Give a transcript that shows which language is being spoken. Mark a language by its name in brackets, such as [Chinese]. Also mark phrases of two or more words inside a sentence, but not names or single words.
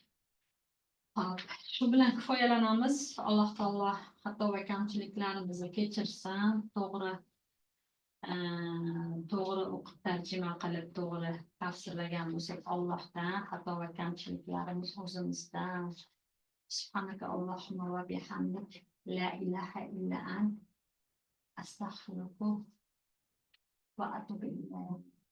[Uzbek] Shu bilan kifoyalanamiz. Alloh taolo xato va kamchiliklarimizni kechirsin. To'g'ri o'qib tarjima qilib to'g'ri tafsirlagan bo'lsak Allohdan, xato va kamchiliklarimiz o'zimizdan. [Arabic] سبحانك اللهم وبحمدك، لا إله إلا أنت، أستغفرك وأتوب إليك.